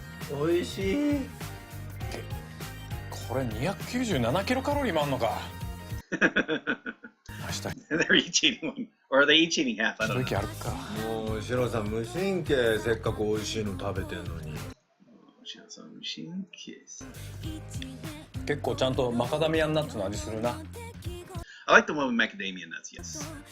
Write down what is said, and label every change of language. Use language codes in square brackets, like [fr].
[ja] おいしい。これ297キロカロリーもあんのか。明日 [en] They're each eating one, or are they each eating half? I don't know. [ja] 時あるか。もうシロさん無神経。せっかくおいしいの食べてんのに。シロさん無神経。結構ちゃんとマカダミアンナッツの味するな。 [en] I like the one with macadamia nuts, yes.